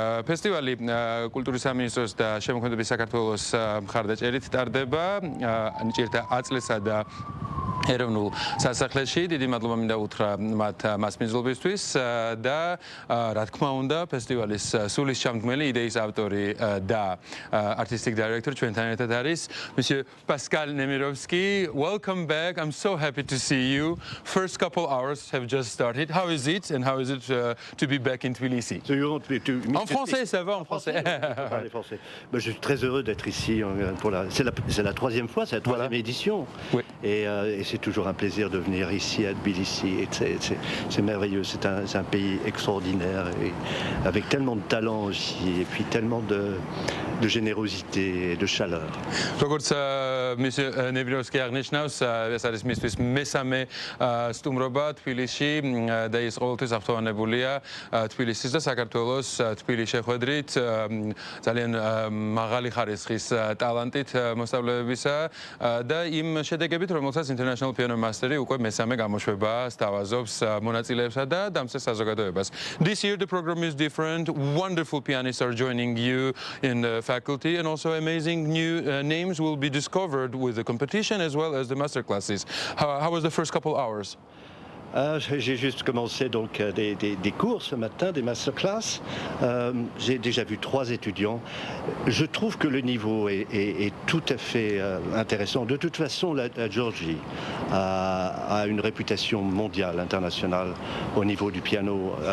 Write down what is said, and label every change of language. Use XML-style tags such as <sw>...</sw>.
<ka>ფესტივალი კულტურის სამინისტროს და შემოქმედების საქართველოს მხარდაჭერით ტარდება ნიჭიერთა აწლესა და ეროვნულ სასახლეში. დიდი მადლობა მინდა უთხრა მათ მასპინძლობისთვის და რა თქმა უნდა ფესტივალის სულის ჩამდგმელი იდეის ავტორი და artistic director ჩვენთან ერთად არის Monsieur Pascal Nemirovsky.</ka> <en>Welcome back. I'm so happy to see you. First couple hours have just started. How is it and how is it to be back in Tbilisi?</en> <fr>En français, ça va en français. Je suis très heureux d'être ici. C'est la troisième fois, c'est la troisième édition. Oui. Et c'est toujours un plaisir de venir ici à Tbilissi. C'est merveilleux, c'est un pays extraordinaire et avec tellement de talent aussi et puis tellement de générosité et de chaleur.</fr> <ka>როგორც Monsieur Nemirovsky აღნიშნავს, ეს არის მისთვის მესამე სტუმრობა თბილისში და ის ყოველთვის აღფრთოვანებულია თბილისის და საქართველოს თბილის შეხვედრით ძალიან მაღალი ხარისხის ტალანტით მოსწავლეებისა და იმ შედეგებით, რომელსაც International Piano Mastery უკვე მესამე გამოშვება სთავაზობს მონაწილეებსა და დამცველ საზოგადოებას.</ka> <en>This year the program is different. Wonderful pianists are joining you in the faculty and also amazing new names will be discovered with the competition as well as the master classes. How was the first couple hours?</en> <fr>J'ai juste commencé donc des cours ce matin, des masterclass. J'ai déjà vu 3 étudiants. Je trouve que le niveau est tout à fait intéressant. De toute façon, la Géorgie a une réputation mondiale, internationale au niveau du piano.</fr>